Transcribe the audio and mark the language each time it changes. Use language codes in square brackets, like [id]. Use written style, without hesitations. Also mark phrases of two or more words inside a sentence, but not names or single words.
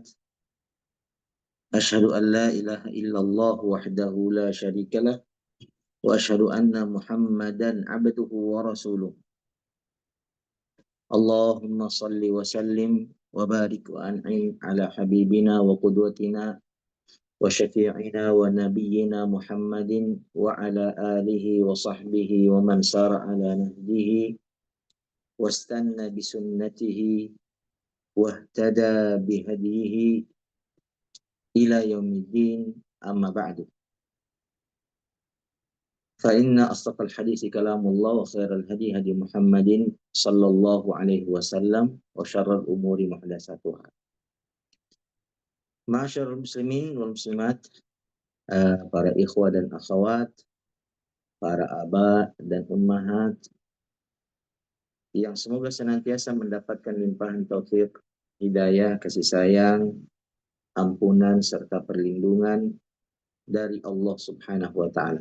[ar] أشهد أن لا إله إلا الله وحده لا شريك له وأشهد أن محمدا عبده ورسوله. اللهم صل وسلم وبارك وأنعم على حبيبنا وقدوتنا وشفيعنا ونبينا محمد وعلى آله وصحبه ومن سار على نهجه واستن بسنته واهتدى بهديه إلى يوم الدين, أما بعد. فإن أصدق الحديث كلام الله وخير الهدي هدي محمد صلى الله عليه وسلم وشر الأمور محدثاتها. معاشر المسلمين والمسلمات, [id] para ikhwah dan akhwat, para aba dan ummahat yang semoga senantiasa mendapatkan limpahan taufik, hidayah, kasih sayang, ampunan serta perlindungan dari [ar] الله سبحانه وتعالى.